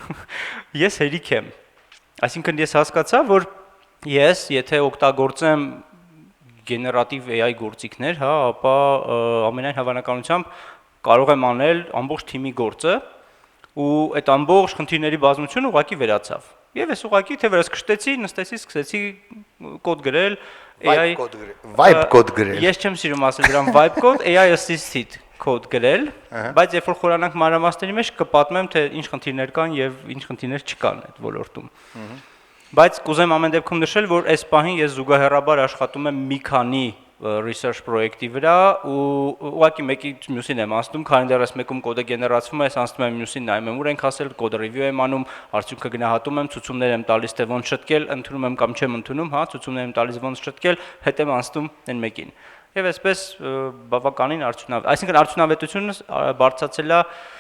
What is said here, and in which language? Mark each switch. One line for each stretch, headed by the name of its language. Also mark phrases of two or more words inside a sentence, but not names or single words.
Armenian: Ես հերիք եմ։ Այսինքն ես հասկացա, որ ես եթե օգտագործեմ գեներատիվ AI գործիքներ, հա, ապա ամենայն հավանականությամբ կարող եմ անել ամբողջ թիմի գործը ու այդ ամբողջ խնդիրների բազմությունը ուղղակի վերացավ։ Եվ ես ուղղակի թե վերս քշտեցի, նստեցի, սկսեցի կոդ գրել, AI vibe կոդ գրել։ Ես չեմ սիրում ասել դրան
English: vibe code, AI assisted code
Armenian: գրել, բայց երբ որ խորանանք մանրամասների մեջ կպատմեմ թե ինչ խնդիրներ կան եւ ինչ խնդիրներ չկան այդ ոլորտում։ Բայց կուզեմ ամեն դեպքում նշել, որ այս պահին ես զուգահեռաբար աշխատում եմ մի քանի research պրոյեկտի վրա ու ուղղակի մեկի մյուսին եմ անցնում, քանի դեռ այս մեկում կոդը գեներացվում է, ես անցնում եմ մյուսին նայում եմ ուր ենք հասել, կոդ review եմ անում, արդյունքը գնահատում եմ, ցուցումներ եմ տալիս թե ոնց շտկել, ընդունում եմ կամ չեմ ընդունում, հա, ցուցումներ եմ տալիս ոնց շտկել, հետ եմ անցնում այն մեկին։ Եվ այսպես բավականին արդյունավետ, այսինքն արդյունավետությունը բարձրացել է